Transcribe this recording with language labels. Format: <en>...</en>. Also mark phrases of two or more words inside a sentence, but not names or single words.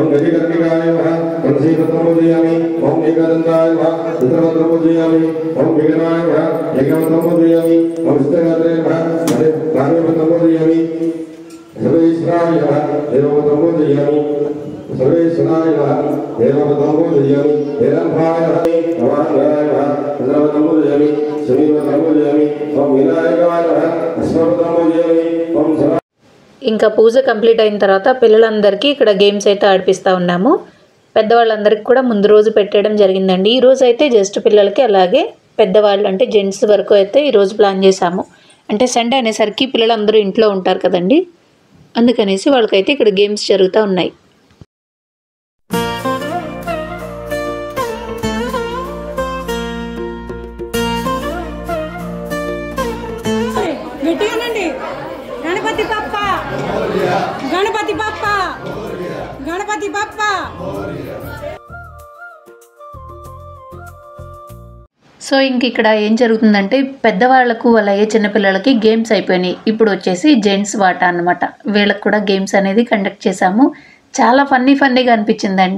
<sa>गजकर्णिकाय नमः तुलसीपत्रमुदयामि ओम एकदन्ताय नमः चित्रपत्रमुदयामि ओम विघ्नाय नमः यज्ञपत्रमुदयामि ओम विष्णुगात्रे नमः कार्यपत्रमुदयामि सर्वेश्वराय नमः देवपत्रमुदयामि सर्वेश्वराय नमः देवपत्रमुदयामि हेरम्भाय नमः नवाय नमः चन्द्रपत्रमुदयामि शनिपत्रमुदयामि ओम विनायकाय नमः अश्वपत्रमुदयामि ओम</sa> <te>ఇంకా పూజ కంప్లీట్ అయిన తర్వాత పిల్లలందరికీ ఇక్కడ గేమ్స్ అయితే ఆడిపిస్తూ ఉన్నాము. పెద్దవాళ్ళందరికీ కూడా ముందు రోజు పెట్టడం జరిగిందండి. ఈ రోజు అయితే జస్ట్ పిల్లలకి, అలాగే పెద్దవాళ్ళు అంటే జెంట్స్ వరకు అయితే ఈరోజు ప్లాన్ చేశాము. అంటే సండే అనేసరికి పిల్లలందరూ ఇంట్లో ఉంటారు కదండి, అందుకనేసి వాళ్ళకైతే ఇక్కడ గేమ్స్ జరుగుతూ ఉన్నాయి.</te> <mr>गणपति बाप्पा गणपति बाप्पा गणपति बाप्पा.</mr> <te>సో ఇంక ఇక్కడ ఏం జరుగుతుందంటే పెద్దవాళ్లకు అలాగే చిన్నపిల్లలకి గేమ్స్ అయిపోయినాయి. ఇప్పుడు వచ్చేసి జెంట్స్ వాటా అన్నమాట. వీళ్ళకి కూడా గేమ్స్ అనేది కండక్ట్ చేశాము. చాలా ఫన్నీగా అనిపించిందండి.</te>